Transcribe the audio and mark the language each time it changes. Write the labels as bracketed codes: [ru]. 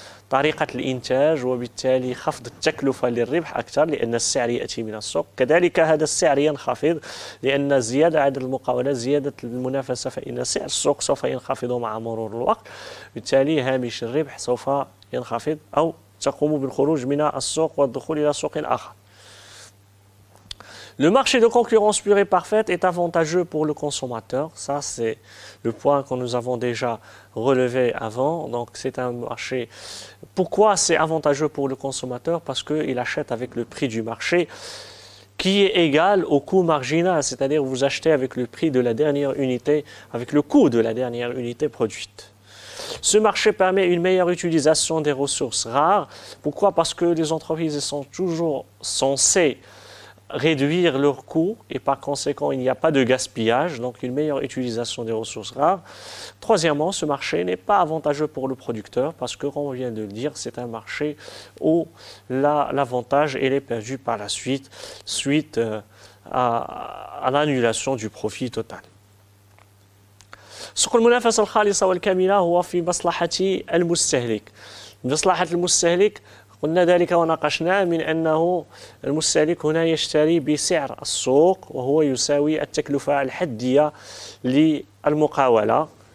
[ar] طريقة الإنتاج وبالتالي خفض التكلفة للربح أكثر لأن السعر يأتي من السوق، كذلك هذا السعر ينخفض لأن زيادة عدد المقاولات زيادة المنافسة فإن سعر السوق سوف ينخفض مع مرور الوقت، بالتالي هامش الربح سوف ينخفض أو تقوم بالخروج من السوق والدخول إلى سوق آخر. [fr] Le marché de concurrence pure et parfaite est avantageux pour le consommateur. Ça, c'est le point que nous avons déjà relevé avant. Donc, c'est un marché. Pourquoi c'est avantageux pour le consommateur? Parce qu'il achète avec le prix du marché qui est égal au coût marginal. C'est-à-dire, vous achetez avec le prix de la dernière unité, avec le coût de la dernière unité produite. Ce marché permet une meilleure utilisation des ressources rares. Pourquoi? Parce que les entreprises sont toujours censées réduire leurs coûts et par conséquent, il n'y a pas de gaspillage, donc une meilleure utilisation des ressources rares. Troisièmement, ce marché n'est pas avantageux pour le producteur parce que, comme on vient de le dire, c'est un marché où l'avantage est perdu par la suite, suite à l'annulation du profit total. [ar] سوق المنافسة الخالصة والكاملة هو في مصلحة المستهلك. مصلحة المستهلك قلنا ذلك وناقشناه من أنه المستهلك هنا يشتري بسعر السوق وهو يساوي التكلفة الحدية للمقاولة.